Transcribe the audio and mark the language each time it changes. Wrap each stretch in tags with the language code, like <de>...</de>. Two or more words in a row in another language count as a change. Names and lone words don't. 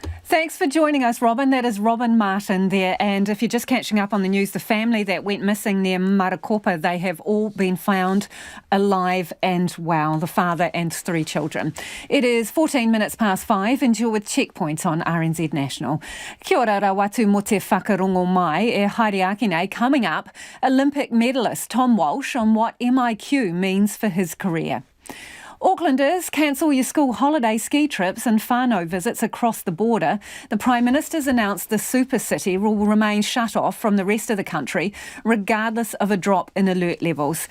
<en>Thanks for joining us, Robin. That is Robin Martin there. And if you're just catching up on the news, the family that went missing near Marakopa, they have all been found alive and well, the father and 3 children. It is 14 minutes past 5 and you're with Checkpoint on RNZ National.</en> <mi>Kia ora rawatu mo te whakarongo mai e haere ake nei.</mi> <en>Coming up, Olympic medalist Tom Walsh on what MIQ means for his career. Aucklanders, cancel your school holiday ski trips and whānau visits across the border. The Prime Minister's announced the super city will remain shut off from the rest of the country, regardless of a drop in alert levels.</en>